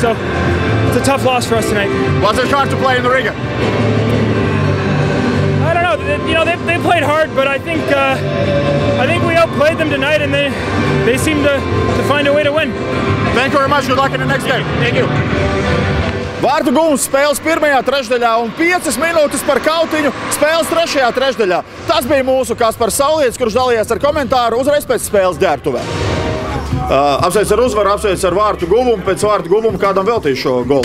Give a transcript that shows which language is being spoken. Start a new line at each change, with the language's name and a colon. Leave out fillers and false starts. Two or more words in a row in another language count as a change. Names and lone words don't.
English: So it's a tough loss for us tonight. Was it hard to play in the Riga? I don't know. You know, they played hard, but I think we outplayed them tonight, and they seem to find a way to win. Thank you very much. Good luck in the next game. Thank you.
Latvian: Vārtu guvums spēles pirmajā trešdaļā un 5 minūtes par kautiņu spēles trešajā trešdaļā. Tas bija mūsu Kaspars Saulietis, kurš dalījās ar komentāru uzreiz pēc spēles ģērbtuvē. Apsveic ar uzvaru, apsveic ar vārtu guvumu. Pēc vārtu guvuma kādam veltīju šo golu?